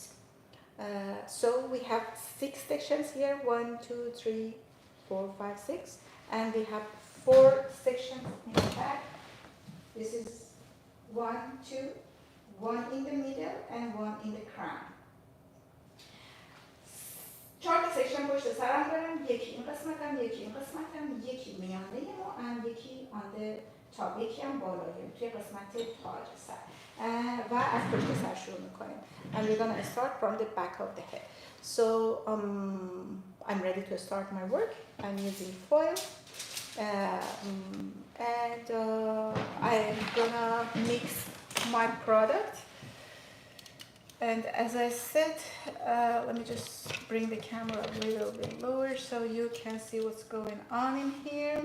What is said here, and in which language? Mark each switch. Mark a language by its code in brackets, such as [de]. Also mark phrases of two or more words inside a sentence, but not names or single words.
[en] So we have 6 sections here, 1, 2, 3, 4, 5, 6, and we have 4 sections in the back. This is 1, 2, 1 in the middle and 1 in the crown. [fa] 4 تا سکشن پشت سرم دارم، یکی این قسمتم، یکی این قسمتم، یکی میانه مو و یکی [en] on the top، [fa] یکی هم بالایی توی قسمت تاج سر و از پشت سر شروع میکنیم. [en] And we're gonna start from the back of the head. So I'm ready to start my work. I'm using foil and I'm gonna mix my product. And as I said, let me just bring the camera a little bit lower so you can see what's going on in here.